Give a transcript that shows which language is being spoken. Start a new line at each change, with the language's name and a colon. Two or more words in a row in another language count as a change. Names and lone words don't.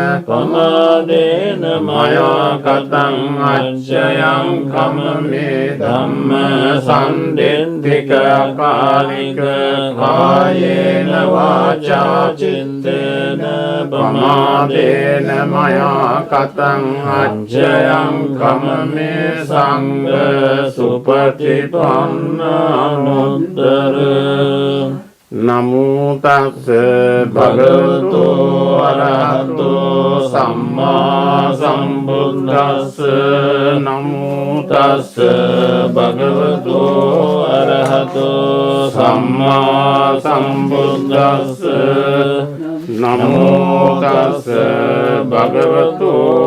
Pali: පමාදේන මයා ගතං අච්ඡයං කමමේ ධම්ම සම්දිත්තික කාලික කායේන වාචා චිත්තේන පමාදේන මයා ගතං අච්ඡයං කමමේ සංඝ සුපටිපන්නානුත්තර නමෝ තස්ස භගවතු අරහතෝ සම්මා සම්බුද්දස්ස නමෝ තස්ස භගවතු අරහතෝ සම්මා සම්බුද්දස්ස නමෝ තස්ස භගවතු